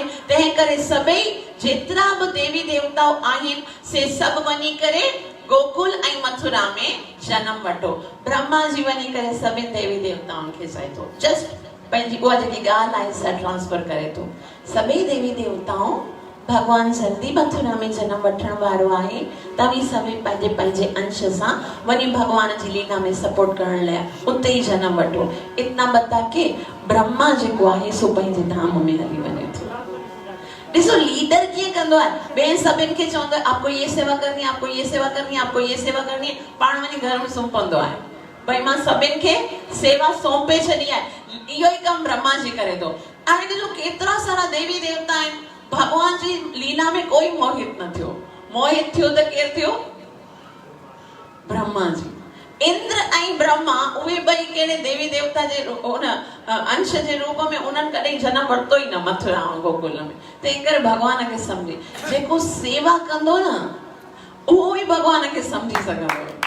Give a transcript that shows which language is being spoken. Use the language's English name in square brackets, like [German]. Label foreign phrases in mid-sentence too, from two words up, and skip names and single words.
[Sindhi] तंहिं करे सभई जेतिरा बि देवी देवताऊं आहिनि से सभु वञी करे गोकुल ऐं मथुरा में जनम वठो। ब्रह्मा जी वञी करे सभिनि देवी देवताउनि खे चए थो, जस्ट पंहिंजी उहा जेकी ॻाल्हि आहे सा ट्रांसफर करे थो। सभई देवी देवताऊं भगवान जल्दी मथुरा में जन्म वठण वारो आहे, तव्हीं सभई पंहिंजे पंहिंजे अंश सां वञी भगवान जी लीला में सपोर्ट करण लाइ उते ई जन्म वठो। [Hindi] इतना बता के [Sindhi] ब्रह्मा जेको आहे सो पंहिंजे धाम में हली वञे थो। ॾिसो लीडर कीअं कंदो आहे, ॿिए सभिनि खे चवंदो आहे [Hindi] आपको ये सेवा करनी है, आपको ये सेवा करनी है, आपको ये सेवा करनी है, [Sindhi] पाण वञी घर में सुम्ही पवंदो आहे। भई मां सभिनि खे सेवा सौंपे छॾी आहे, इहो ई कमु ब्रह्मा जी करे थो। हाणे ॾिसो केतिरा सारा देवी देवता आहिनि, भगवान जी लीला में कोई मोहित न थियो। मोहित थियो त केरु थियो? ब्रह्मा जी। इंद्र ऐं ब्रह्मा उहे ॿई कहिड़े देवी देवता जे उन अंश जे रूप में उन्हनि कॾहिं जनम वरितो ई न मथुरा ऐं गोकुल में। तंहिं करे भगवान खे सम्झे, जेको सेवा कंदो न उहो ई भगवान खे सम्झी सघंदो।